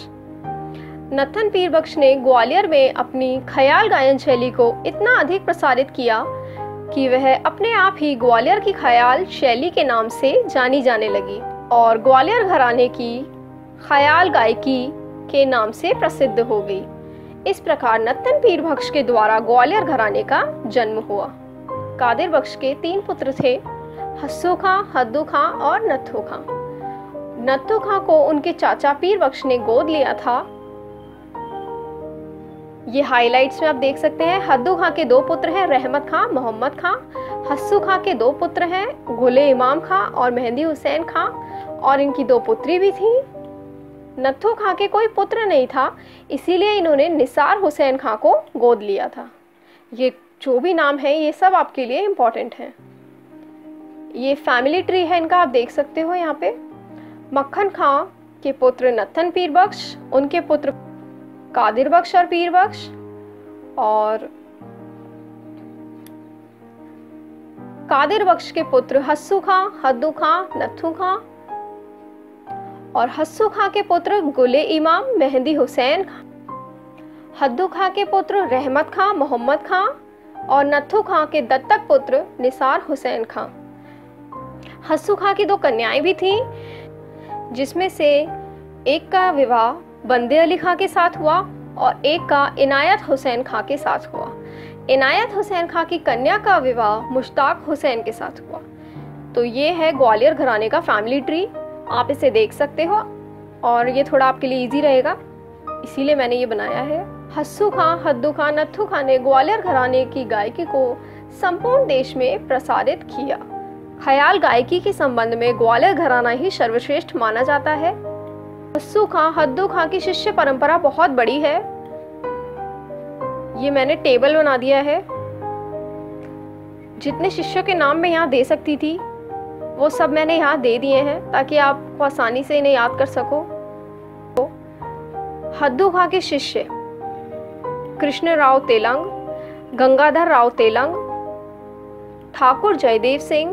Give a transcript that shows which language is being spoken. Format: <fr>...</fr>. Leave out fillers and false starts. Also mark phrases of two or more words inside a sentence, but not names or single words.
<hi>नत्थन पीर बख्श ने ग्वालियर में अपनी ख्याल गायन शैली को इतना अधिक प्रसारित किया कि वह अपने आप ही ग्वालियर की ख्याल शैली के नाम से जानी जाने लगी और ग्वालियर घराने की ख्याल गायकी के नाम से प्रसिद्ध हो गई। इस प्रकार नत्तन पीर बख्श के द्वारा ग्वालियर घराने का जन्म हुआ। कादिर बख्श के 3 पुत्र थे, हस्सू खां, हद्दू खां और नत्थू खां। नत्थू खां को उनके चाचा पीर बख्श ने गोद लिया था। ये हाइलाइट्स में आप देख सकते हैं। हद्दू खां के 2 पुत्र हैं, रहमत खां, मोहम्मद खां। हस्सू खां के 2 पुत्र हैं, गुले इमाम खां और मेहंदी हुसैन खां, और इनकी 2 पुत्री भी थी। नत्थू खां के कोई पुत्र नहीं था, इसीलिए इन्होंने निसार हुसैन खां को गोद लिया था। ये जो भी नाम है ये सब आपके लिए इम्पोर्टेंट हैं। ये</hi> <en>family tree</en> <hi>है इनका, आप देख सकते हो यहाँ पे। मक्खन खां के पुत्र नत्थन पीर बख्श, उनके पुत्र कादिर बख्श और पीर बख्श, और कादिर बख्श के पुत्र हस्सू खां, हद्दू खां, नत्थू खां, और हस्सू खां के पुत्र गुले इमाम, मेहंदी हुसैन खां। हद्दू खां के पुत्र रहमत खां, मोहम्मद खां, और नत्थू खां के दत्तक पुत्र निसार हुसैन खां। हस्सू खां की 2 कन्याएं भी थीं, जिसमें से एक का विवाह बंदे अली खां के साथ हुआ और एक का इनायत हुसैन खां के साथ हुआ। इनायत हुसैन खां की कन्या का विवाह मुश्ताक हुसैन के साथ हुआ। तो ये है ग्वालियर घराने का</hi> <en>family tree,</en> <hi>आप इसे देख सकते हो, और ये थोड़ा आपके लिए इजी रहेगा, इसीलिए मैंने ये बनाया है। हस्सू खां, हद्दू खां, नत्थू खां ने ग्वालियर घराने की गायकी को संपूर्ण देश में प्रसारित किया। ख्याल गायकी के संबंध में ग्वालियर घराना ही सर्वश्रेष्ठ माना जाता है। हस्सू खां, हद्दू खां की शिष्य परंपरा बहुत बड़ी है। ये मैंने टेबल बना दिया है। जितने शिष्यों के नाम मैं यहाँ दे सकती थी वो सब मैंने यहाँ दे दिए हैं, ताकि आप आसानी से इन्हें याद कर सको। तो हद्दू खां के शिष्य कृष्ण राव तेलंग, गंगाधर राव तेलंग, ठाकुर जयदेव सिंह,</hi>